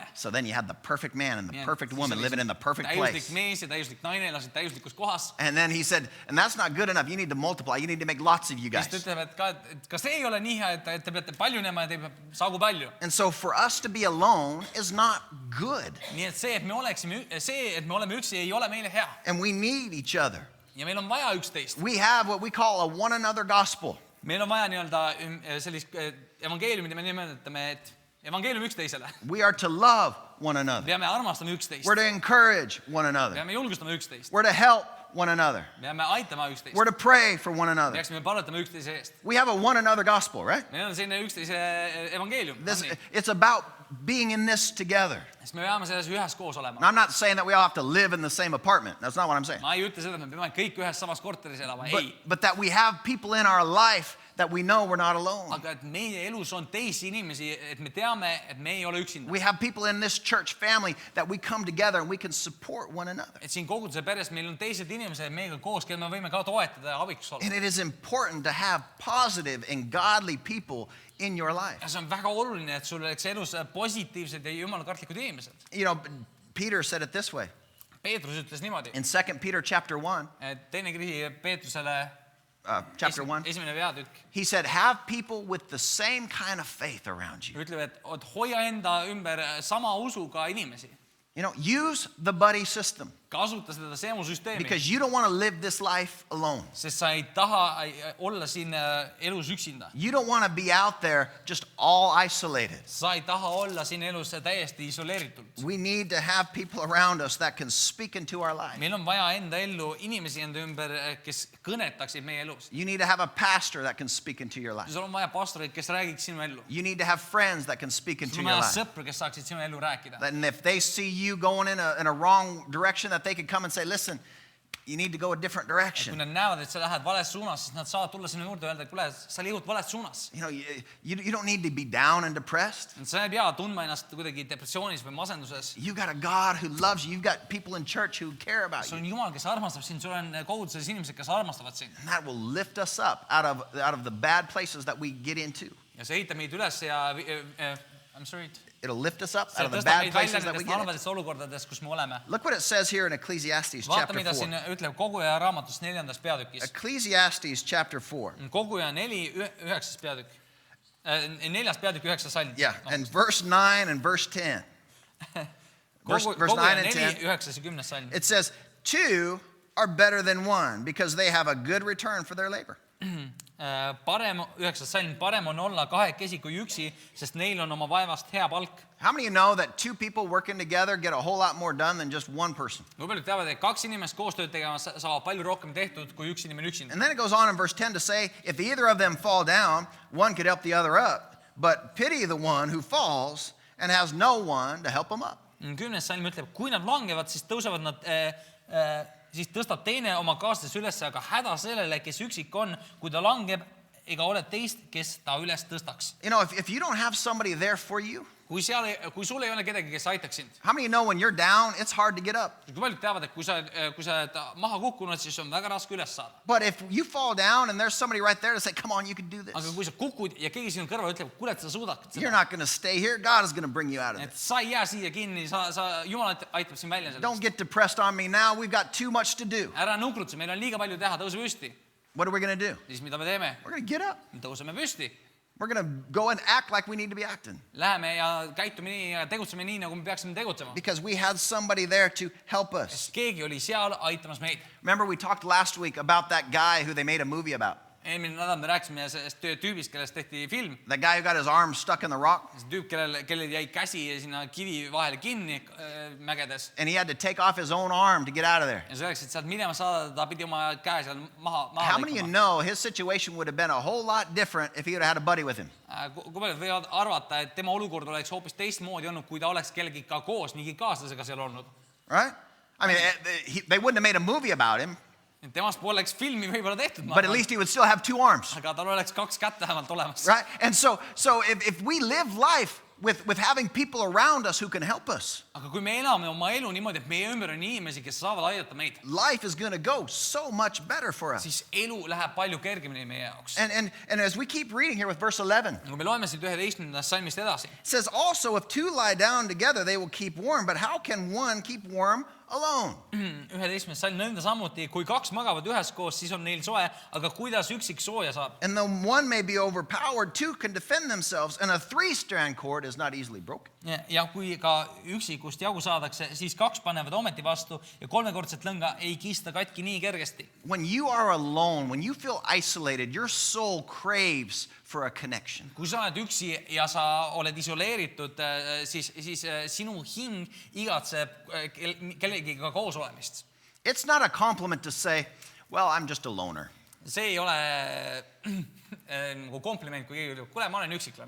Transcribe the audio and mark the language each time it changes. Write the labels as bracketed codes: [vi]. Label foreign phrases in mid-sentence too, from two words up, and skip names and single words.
[en] So then you had the perfect man and the [et] Nii et [en] perfect [et] siis [en] woman [et] oli [en] living in the perfect [et] täiuslik [en] place. [et] mees ja täiuslik naine elasid täiuslikus kohas. [en] And then he said, and that's not good enough. You need to multiply. You need to make lots of you [et] Siis ta [en] guys. [et] ütleb, et ka see ei ole nii hea, et te peate palju nema ja te saagu palju. [en] And so for us to be alone is not good. [et] Nii et see, et me oleme üksi, ei ole meile hea. [en] And we need each other. [et] Ja meil on vaja üksteist. [en] We have what we call a one another gospel. [et] Meil on vaja nii-öelda sellist evangeeliumit ja me nimetame, et evangeelium üksteisele. [en] We are to love one another. [et] Peame armastama üksteist. [en] We're to encourage one another. [et] Peame julgustama üksteist. [en] We're to help one another. [et] Peame aitama üksteist. [en] We're to pray for one another. [et] Peaksime palvetama üksteise eest. [en] We have a one another gospel, right? [et] Meil on selline üksteise evangeelium. [en] It's about being in this together. [et] Siis me peame selles üheskoos olema. [en] Now, I'm not saying that we all have to live in the same apartment. That's not what I'm saying. [et] Ma ei ütle seda, et me peame kõik ühes samas korteris elama. Ei. [en] But that we have people in our life that we know we're not alone. [et] Aga et meie elus on teisi inimesi, et me teame, et me ei ole üksinda. [en] We have people in this church family that we come together and we can support one another. [et] Et siin koguduse peres meil on teised inimesed meiega koos, keda me võime ka toetada ja abiks olla. [en] And it is important to have positive and godly people in your life. [et] Ja see on väga oluline, et sul oleks elus positiivsed ja jumalakartlikud inimesed. [en] You know, Peter said it this way. [et] Peetrus ütles niimoodi. [en] In 2 Peter chapter 1, [et] Teine kiri Peetrusele [en] chapter 1, [et] esimene peatükk [en] he said, have people with the same kind of faith around you. [et] ütleb, et hoia enda ümber sama usuga inimesi. [en] You know, use the buddy system [et] Kasuta seda seemusüsteemi, [en] because you don't want to live this life alone. [et] sest sa ei taha olla siin elus üksinda. [en] You don't want to be out there just all isolated. [et] Sa ei taha olla siin elus täiesti isoleeritult. [en] We need to have people around us that can speak into our life. [et] Meil on vaja enda ellu inimesi enda ümber, kes kõnetaksid meie elus. [en] You need to have a pastor that can speak into your life. [et] Sul on vaja pastoreid, kes räägiks sinu ellu. [en] You need to have friends that can speak into [et] Sul [en] your [et] on vaja [en] life. [et] sõpru, kes saaksid sinu ellu rääkida. [en] And if they see you going in a wrong direction, that they could come and say, listen, you need to go a different [et] Kui [en] direction. [et] nad näevad, et sa lähed vales suunas, siis nad saavad tulla sinu juurde ja öelda, et kuule, sa liigud vales suunas. [en] You know, you don't need to be down and depressed. [et] Sa ei pea tundma ennast kuidagi depressioonis või masenduses. [en] You got a God who loves you. You've got people in church who care about [et] Sul [en] you. [et] on Jumal, kes armastab sind, sul on koguduses inimesed, kes armastavad sind. [en] And that will lift us up out of the bad places that we get into. [et] Ja see ehitab meid üles ja [en] I'm sorry. It'll lift us up [et] See [en] out of the [et] tõstab [en] bad [et] meid välja [en] places that we [et] nendest [en] get into. [et] halvadest olukordadest, kus me oleme. [en] Look what it says here in Ecclesiastes [et] Vaata, [en] chapter [et] mida 4. siin ütleb Koguja raamatus 4. peatükis. [en] Ecclesiastes chapter 4. [et] Koguja 4, 9. peatükk. 4. peatükk, 9. salm. [en] Yeah, and verse 9 and verse 10. Verse 9 [et] Koguja [en] and [et] 4, [en] 10. [et] 9 ja 10. salm. [en] It says, two are better than one because they have a good return for their labor. [et] Parem, 9. salm, parem on olla kahekesi kui üksi, sest neil on oma vaevast hea palk. [en] How many of you know that two people working together get a whole lot more done than just one person? [et] Kui paljud teavad, et 2 inimest koostööd tegema saavad palju rohkem tehtud kui üks inimene üksinda. [en] And then it goes on in verse 10 to say, if either of them fall down, one could help the other up. But pity the one who falls and has no one to help him up. [et] 10. salm ütleb, kui nad langevad, siis tõusevad nad siis tõstab teine oma kaaslase üles, aga häda sellele, kes üksik on, kui ta langeb, ega ole teist, kes ta üles tõstaks. [en] You know, if you don't have somebody there for you, [et] Kui sul ei ole kedagi, kes aitaks sind. [en] how many know when you're down, it's hard to get up? [et] Kui paljud teavad, et kui sa oled maha kukkunud, siis on väga raske üles saada. [en] But if you fall down and there's somebody right there to say, come on, you can do this, [et] Aga kui sa kukud ja keegi sinu kõrval ütleb, kuule, et sa suudad [en] you're [et] seda. [en] not going to stay here. God is going to bring you out of [et] Et [en] this. [et] sa ei jää siia kinni, Jumal aitab sind välja [en] Don't [et] sellest. [en] get depressed on me now. We've got too much to do. [et] Ära nukrutse, meil on liiga palju teha, tõuse püsti. [en] What are we going to do? [et] Siis mida me teeme? [en] We're going to get up. [et] Tõuseme püsti. [en] We're going to go and act like we need to be acting [et] Läheme ja käitume nii ja tegutseme nii, nagu me peaksime tegutsema. [en] because we had somebody there to help us. [et] Sest keegi oli seal aitamas meid. [en] Remember, we talked last week about that guy who they made a movie about. [et] Eelmine nädal me rääkisime sellest tüübist, kellest tehti film. [en] That guy who got his arm stuck in the rock [et] See tüüp, kellel jäi käsi sinna kivi vahele kinni mägedes. [en] and he had to take off his own arm to get out of there. [et] Ja selleks, et sealt minema saada, ta pidi oma käe seal maha [en] How many of you [et] lõikama. [en] know his situation would have been a whole lot different if he would have had a buddy with him? [et] Kui paljud võivad arvata, et tema olukord oleks hoopis teistmoodi olnud, kui ta oleks kellegi ka koos, mingi kaaslasega seal olnud. [en] Right? I mean, they wouldn't have made a movie about him, [et] Temast poleks filmi võib-olla tehtud, [en] but at least he would still have two arms. [et] aga tal oleks 2 kätt vähemalt olemas. [en] Right? And so if we live life with having people around us who can help us, [et] Aga kui me elame oma elu niimoodi, et meie ümber on inimesi, kes saavad aidata meid, [en] life is going to go so much better for us. [et] siis elu läheb palju kergemini meie jaoks. [en] And as we keep reading here with verse 11, [et] Kui me loeme siit 11. salmist edasi, [en] it says, also, if two lie down together, they will keep warm. But how can one keep warm alone? [et] 11. salm nõnda samuti, kui 2 magavad üheskoos, siis on neil soe, aga kuidas üksik sooja saab? [en] And though one may be overpowered, two can defend themselves, and a three-strand cord is not easily broken. [et] Ja kui ka üksikust jagu saadakse, siis 2 panevad ometi vastu ja 3-kordset lõnga ei kista katki nii kergesti. [en] When you are alone, when you feel isolated, your soul craves for a connection. [et] Kui sa oled üksi ja sa oled isoleeritud, siis sinu hing igatseb kellegiga koos olemist. [en] It's not a compliment to say, well, I'm just a loner. [et] See ei ole nagu kompliment, kui keegi ütleb, kuule, ma olen üksiklane.